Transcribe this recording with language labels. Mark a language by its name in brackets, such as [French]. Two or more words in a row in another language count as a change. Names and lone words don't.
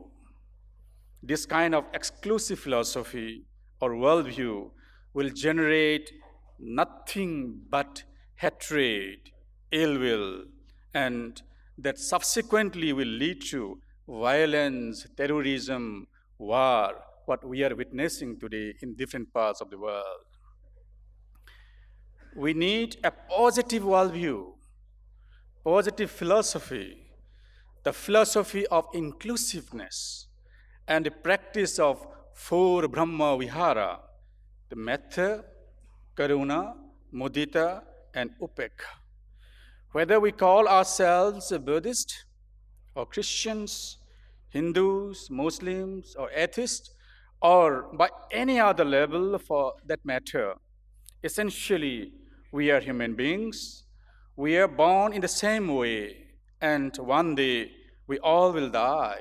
[English] This kind of exclusive philosophy or worldview will generate nothing but hatred, ill will, and that subsequently will lead to violence, terrorism, war, what we are witnessing today in different parts of the world. We need a positive worldview, positive philosophy, the philosophy of inclusiveness, and the practice of four [Pali] Brahma Vihara, [English] the [Pali] metta, karuna, mudita, [English] and upekha. Whether we call ourselves a Buddhist or Christians, Hindus, Muslims, or atheists, or by any other level for that matter, essentially, we are human beings. We are born in the same way, and one day we all will die.